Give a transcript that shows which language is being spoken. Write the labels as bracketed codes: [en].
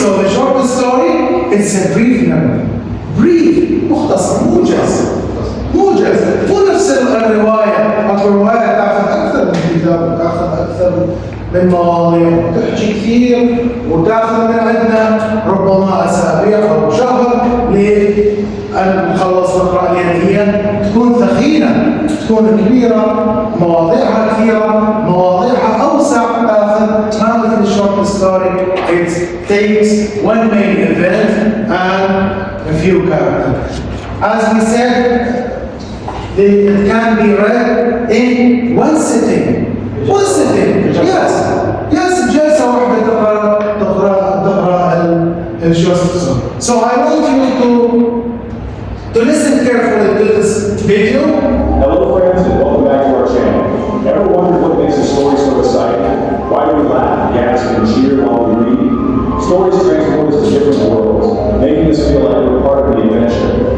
[en] So the short story, it's a brief narrative. [ar] brief مختصر موجز مو نفس الرواية. الرواية تاخذ أكثر من كتاب وتاخذ أكثر من مواضيع وتحكي كثير وتاخذ من عندنا ربما أسابيع أو شهر لأن نخلص نقرأ، لأن هي تكون ثخينة، تكون كبيرة، مواضيعها كثيرة، مواضيعها أوسع. تاخذ ما مثل الشورت ستوري، [en] it takes one main event and a few characters. As we said, it can be read in one sitting. One sitting. Yes, [ar] جلسة واحدة تقرأ الشورت ستوري. [en] So I want you to listen carefully to this video. Hello friends and welcome back to our channel. Ever wondered what makes a story so exciting? Why do we laugh, gasp, and cheer while we read? Stories transport us to different worlds, making us feel like we're part of the adventure.